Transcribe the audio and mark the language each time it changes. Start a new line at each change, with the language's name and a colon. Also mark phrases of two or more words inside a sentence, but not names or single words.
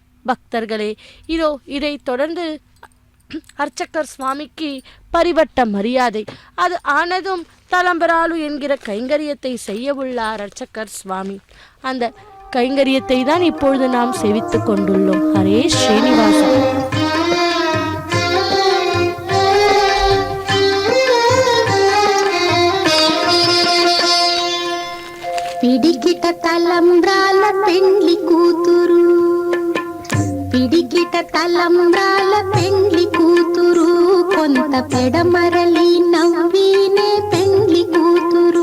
Tamil: பக்தர்களே, இதோ இதைத் தொடர்ந்து அர்ச்சகர் சுவாமிக்கு பரிவட்ட மரியாதை அது ஆனதும் தலம்பராலு என்கிற கைங்கரியத்தை செய்ய உள்ளார் அர்ச்சகர் சுவாமி. அந்த கைங்கரியத்தை தான் இப்பொழுது நாம் சேவித்துக் கொண்டுள்ளோம். ஹரே ஸ்ரீனிவாசா.
Telugu: పిడికిట తలంబ్రాల పెండ్లి కూతురు, పిడికిట తలంబ్రాల పెండ్లి కూతురు, కొంత పెడమరలి నవ్వినే పెండ్లి కూతురు.